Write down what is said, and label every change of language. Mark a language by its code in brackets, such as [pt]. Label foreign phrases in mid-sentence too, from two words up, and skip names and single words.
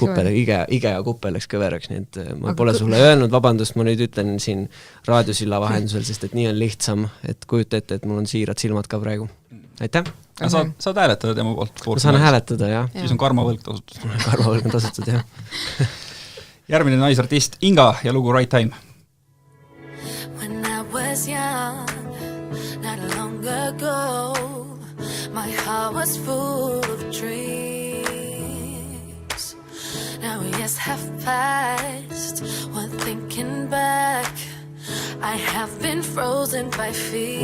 [et] Ige ja kuppel läks kõveraks, nii et ma pole sulle öelnud, vabandust, ma nüüd ütlen siin raadiosilla vahendusel, sest et nii on lihtsam, et kujuta ette, et mul on siirad silmad ka praegu. Aitäh! Saad hääletada tema poolt? Ma saan hääletada, jah. Siis on karmavõlg tasutud. Karmavõlg on tasutud, jah. Järgmine naisartist Inga ja lugu Right Time. [en] When I was young, not long ago, my heart was full of dreams. Now years have passed, when thinking back, I have been frozen by fear.